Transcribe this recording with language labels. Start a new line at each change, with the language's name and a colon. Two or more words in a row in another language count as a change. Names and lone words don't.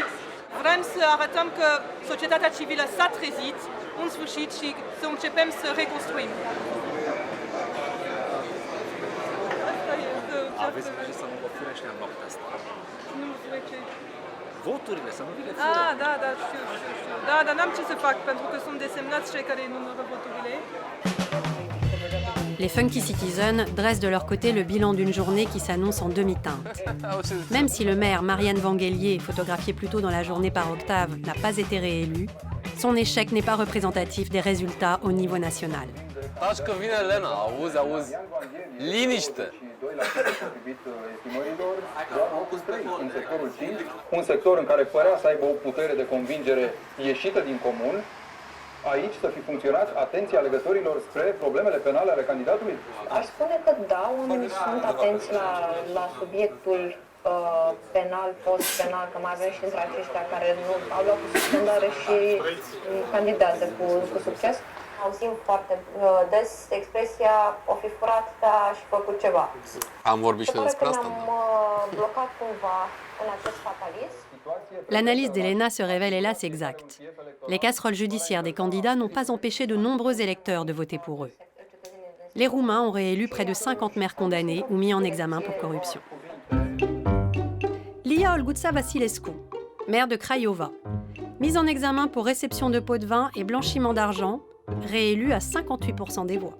Romanian: Vrem să arătăm că societatea civilă s-a trezit în sfârșit și să începem să reconstruim. Aveți grijă să nu vă fure ăștia în noaptea asta. Nu mă fure ce? Voturile, să nu vi le fure. Ah, da, știu. Da, dar n-am ce să fac pentru că sunt desemnați cei care numără voturile.
French: Les Funky Citizens dressent de leur côté le bilan d'une journée qui s'annonce en demi-teinte. Même si le maire Marianne Vanguelier, photographié plus tôt dans la journée par Octave, n'a pas été réélu, son échec n'est pas représentatif des résultats au niveau national.
Romanian: Taci că vine Elena, auzi, liniște! Un sector în care părea să aibă o putere de convingere ieșită din comun, aici să fi funcționat atenția alegătorilor spre problemele penale ale candidatului? Aș spune că da, oamenii sunt atenți la subiectul penal, post-penal, că mai avem și între aceștia care nu au luat cu suspendare și candidează cu succes. Auzim foarte des expresia o fi furat, dar și făcut ceva. Am vorbit și despre asta. Ne-am blocat cumva în acest fatalism.
French: L'analyse d'Elena se révèle hélas exacte. Les casseroles judiciaires des candidats n'ont pas empêché de nombreux électeurs de voter pour eux. Les Roumains ont réélu près de 50 maires condamnés ou mis en examen pour corruption. Lia Olguța Vasilescu, maire de Craiova, mise en examen pour réception de pots de vin et blanchiment d'argent, réélue à 58% des voix.